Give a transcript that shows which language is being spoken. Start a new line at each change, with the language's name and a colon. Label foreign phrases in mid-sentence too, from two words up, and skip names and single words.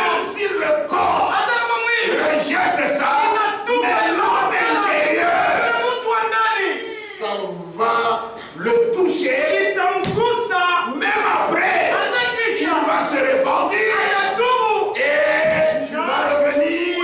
French: même si le corps
Swahili: Hata kama mwili.
French: rejette ça, mais l'homme intérieur,
Swahili: Mtu wa ndani.
French: ça va le toucher.
Swahili: Itamgusa.
French: Même après,
Swahili: Hata
French: il
Swahili: kisha.
French: va se repentir
Swahili: Ayatubu.
French: et tu vas revenir